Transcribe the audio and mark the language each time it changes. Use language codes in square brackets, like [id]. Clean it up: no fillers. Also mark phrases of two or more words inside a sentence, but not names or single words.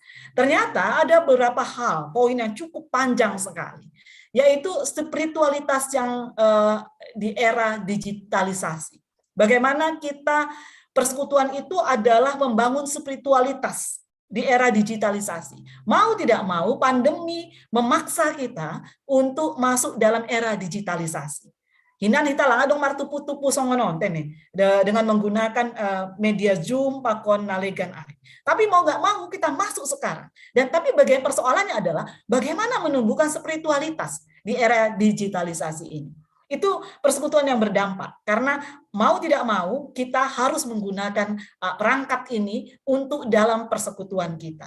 [id] Ternyata ada beberapa hal, poin yang cukup panjang sekali, yaitu spiritualitas yang di era digitalisasi. Bagaimana kita persekutuan itu adalah membangun spiritualitas di era digitalisasi. Mau tidak mau, pandemi memaksa kita untuk masuk dalam era digitalisasi. [bts] Hinan hita lang adong martupu-tupu songononten nih [id] dengan menggunakan media Zoom, [bts] pakon nalegan ari. [id] Tapi mau nggak mau kita masuk sekarang. Dan tapi bagian persoalannya adalah bagaimana menumbuhkan spiritualitas di era digitalisasi ini. Itu persekutuan yang berdampak, karena mau tidak mau kita harus menggunakan perangkat ini untuk dalam persekutuan kita.